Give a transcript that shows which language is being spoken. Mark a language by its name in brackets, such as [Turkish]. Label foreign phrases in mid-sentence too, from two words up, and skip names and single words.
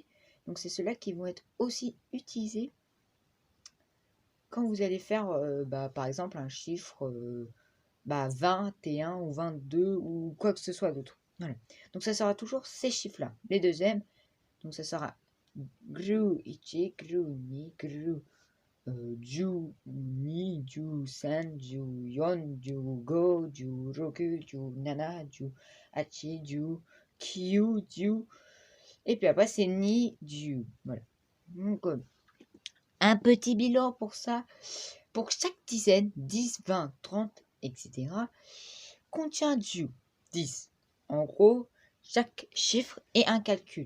[French] Donc c'est ceux-là qui vont être aussi utilisés quand vous allez faire, par exemple, un chiffre 21 ou 22 ou quoi que ce soit d'autre. Voilà. Donc ça sera toujours ces chiffres-là. Les deuxièmes, donc ça sera [Japanese] グル いち、グル に、グル じゅうに、じゅうさん、じゅうよん、じゅうご、じゅうろく、じゅうなな、じゅうはち、じゅうきゅう、じゅう. [French] Et puis après c'est [Japanese] に、じゅう. [French] Voilà. Donc un petit bilan pour ça. Pour chaque dizaine, 10, 20, 30, etc., contient du 10. En gros, chaque chiffre est un calcul.